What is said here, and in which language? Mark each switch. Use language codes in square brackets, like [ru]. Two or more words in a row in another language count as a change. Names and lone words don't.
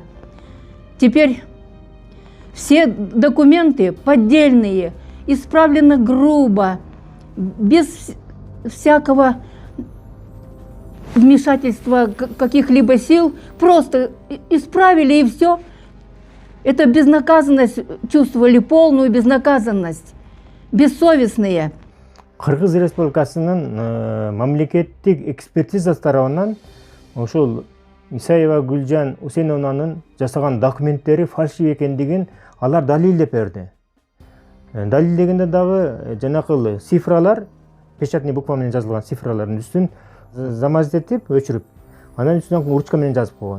[ru] Теперь все документы поддельные, исправлены грубо, без всякого вмешательства каких-либо сил, просто исправили и все. Это безнаказанность, чувствовали полную безнаказанность, бессовестные. [ky] Кыргыз Республикасынын мамлекеттик экспертизасы тарабынан ошол Исаева Гүлжан Усейновнанын жасаган документтери фальшив экендигин алар далилдеп берди. Далилдегенде дагы жанакыл цифралар, печатный буква менен жазылган цифралардын үстүн замазит этип, өчүрүп, анан үстүнөн ручка менен жазып койгон.